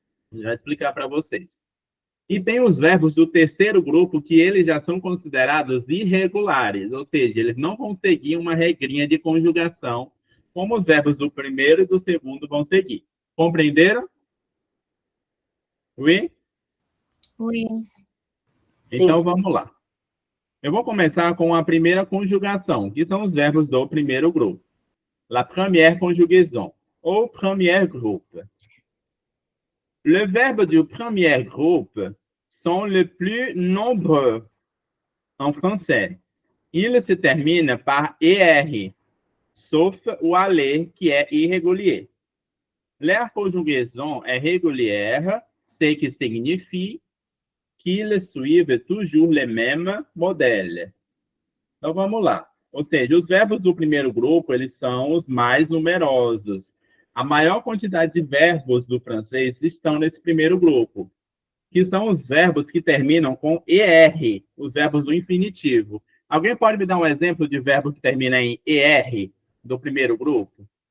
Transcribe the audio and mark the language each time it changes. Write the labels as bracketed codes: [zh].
[pt] Vou já explicar para vocês. E tem os verbos do terceiro grupo que eles já são considerados irregulares, ou seja, eles não vão seguir uma regrinha de conjugação, como os verbos do primeiro e do segundo vão seguir. Compreenderam? Oui? [fr] Oui. [pt] Então vamos lá. Eu vou começar com a primeira conjugação, que são os verbos do primeiro grupo. [fr] La première conjugaison, ou premier groupe. Le verbe du premier groupe sont les plus nombreux en français. Il se termine par ER, sauf o aller qui est irrégulier. La conjugaison est régulière, ce qui signifie qu'ils suivent toujours les mêmes modèles. [pt] Então vamos lá. Ou seja, os verbos do primeiro grupo, eles são os mais numerosos. A maior quantidade de verbos do francês estão nesse primeiro grupo, que são os verbos que terminam com ER, os verbos do infinitivo. Alguém pode me dar um exemplo de verbo que termina em ER do primeiro grupo?